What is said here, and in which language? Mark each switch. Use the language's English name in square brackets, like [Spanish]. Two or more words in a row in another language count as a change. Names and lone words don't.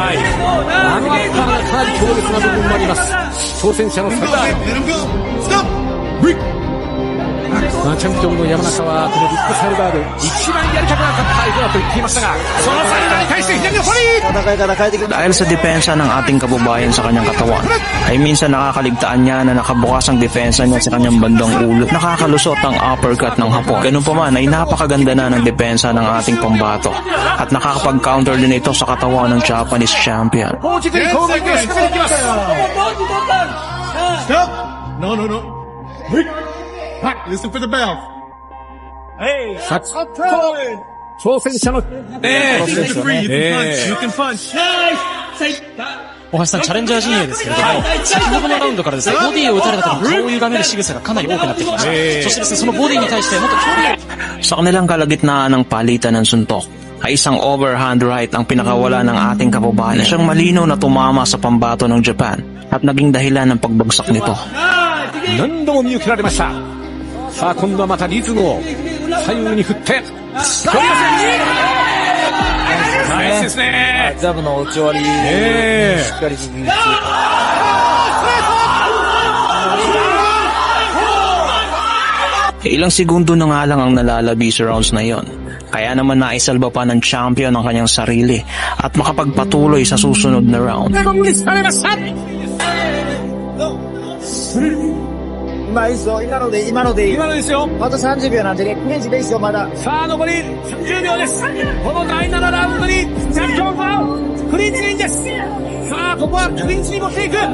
[Japanese] アッパーがかなり強烈な部分もあります。挑戦者のサルダーノ。チャンピオンの山中はこのビッグサルダーで一番やりたくなかった相手だと言っていましたが、そのサルダーに対して左のボディ。戦い方変えてくる。 [Filipino] Dahil sa depensa ng ating kababayan sa kanyang katawan, ay minsan nakakaligtaan niya na nakabukas ang depensa niya sa kanyang bandang ulo. Nakakalusot ang uppercut ng Hapon. Ganun pa man ay napakaganda na ng depensa ng ating pambato at nakakapag-counter din ito sa katawan ng [English] Japanese champion. Listen for the bell. [Japanese] 挑戦者の大橋さん、チャレンジャー陣営ですけれども、先ほどのラウンドからですね、ボディを打たれた時に顔を歪める仕草がかなり多くなってきました。そしてですね、そのボディに対してもっと距離を。 [Filipino] Sa kanilang kalagitnaan ng palitan ng suntok, ay isang [English] overhand right [Filipino] ang pinakawala ng ating kababayan. Siyang malinaw na tumama sa pambato ng Japan at naging dahilan ng pagbagsak nito. [Japanese] 何度も見受けられました。さあ今度はまたリズムを左右に振ってナイスですね。ジャブの打ち終わり、しっかり実現。 [Filipino] Ilang segundo na nga lang ang nalalabi sa rounds na yon. Kaya naman naisalba pa ng champion ang kanyang sarili at makapagpatuloy sa susunod na round. [Japanese] 今いいですよ。今のでいい。今のですよ。あと30秒なんでね、クレンチでいいですよ、まだ。さあ残り30秒です。この第7ラウンドにチャンピオンはクリンチでいいんです。さあここはクリンチに持っていく。